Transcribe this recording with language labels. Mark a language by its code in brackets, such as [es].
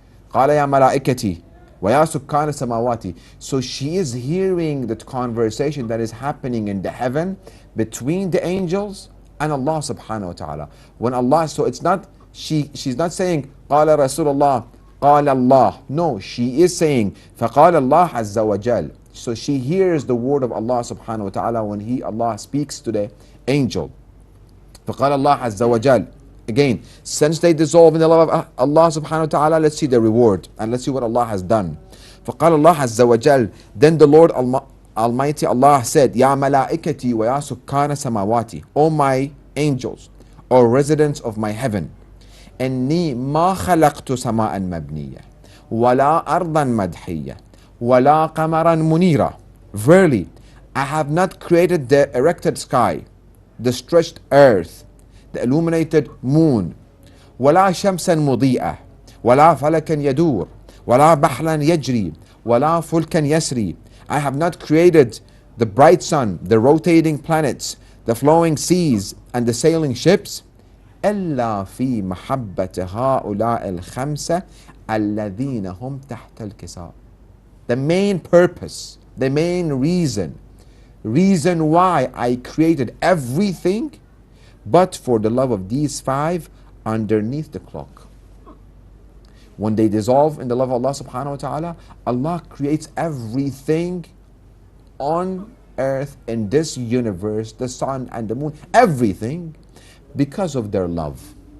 [ar] قال يا ملائكتي ويا سكان السماوات. [en] So she is hearing the conversation that is happening in the heaven between the angels and Allah subhanahu wa ta'ala. When Allah, so it's not, she's not saying [ar] قال رسول الله قال الله. [en] No, she is saying [ar] فقال الله عز وجل. [en] So she hears the word of Allah subhanahu wa ta'ala when Allah speaks to the angel. [ar] فقال الله عز وجل. [en] Again, since they dissolve in the love of Allah subhanahu wa ta'ala, let's see the reward and let's see what Allah has done. [ar] فقال الله عز وجل. [en] Then the Lord Almighty Allah said, [ar] يا ملائكتي ويا سكان سماواتي. [en] O my angels, or residents of my heaven, [ar] إني ما خلقت سماء مبنية ولا أرضا مدحية ولا قمرا منيرا. [en] Verily, I have not created the erected sky, the stretched earth, the illuminated moon, [ar] ولا شمسا مضيئة ولا فلكا يدور ولا بحرا يجري ولا فلكا يسري. [en] I have not created the bright sun, the rotating planets, the flowing seas, and the sailing ships. [ar] إلا في محبة هؤلاء الخمسة الذين هم تحت الكساء. [en] The main purpose, the main reason why I created everything, but for the love of these five underneath the clock. When they dissolve in the love of Allah subhanahu wa ta'ala, Allah creates everything on earth, in this universe, the sun and the moon, everything, because of their love.